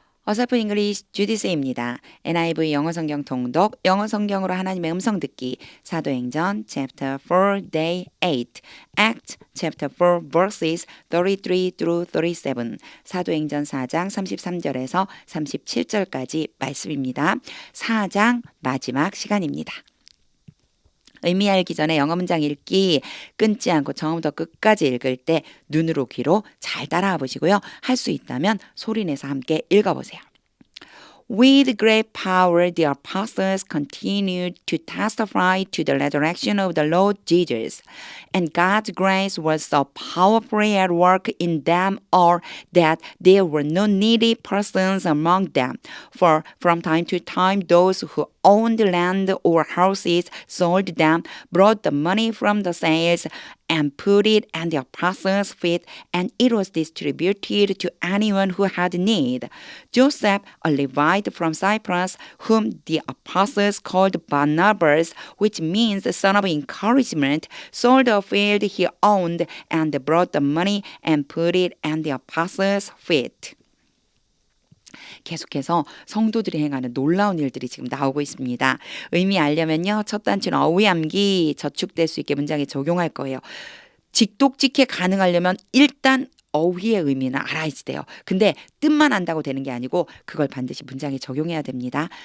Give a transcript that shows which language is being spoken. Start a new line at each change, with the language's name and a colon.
Korean: 어설픈 잉글리시 주디스입니다. NIV 영어 성경 통독, 영어 성경으로 하나님의 음성 듣기, 사도행전
English: chapter 4 day 8, act chapter 4 verses 33 through 37,
Korean: 사도행전 4장 33절에서 37절까지 말씀입니다. 4장 마지막 시간입니다. 의미 알기 전에 영어 문장 읽기 끊지 않고 처음부터 끝까지 읽을 때 눈으로 귀로 잘 따라와 보시고요. 할 수 있다면 소리내서 함께 읽어보세요.
English: With great power, the apostles continued to testify to the resurrection of the Lord Jesus. And God's grace was so powerfully at work in them all that there were no needy persons among them. For from time to time, those who owned land or houses sold them, brought the money from the sales, and put it at the apostles' feet, and it was distributed to anyone who had need. Joseph, a Levite from Cyprus, whom the apostles called Barnabas, which means the son of encouragement, sold a field he owned and brought the money and put it at the apostles' feet.
Korean: 계속해서 성도들이 행하는 놀라운 일들이 지금 나오고 있습니다. 의미 알려면요. 첫 단추는 어휘암기 저축될 수 있게 문장에 적용할 거예요. 직독직해 가능하려면 일단 어휘의 의미는 알아야 돼요. 근데 뜻만 안다고 되는 게 아니고 그걸 반드시 문장에 적용해야 됩니다.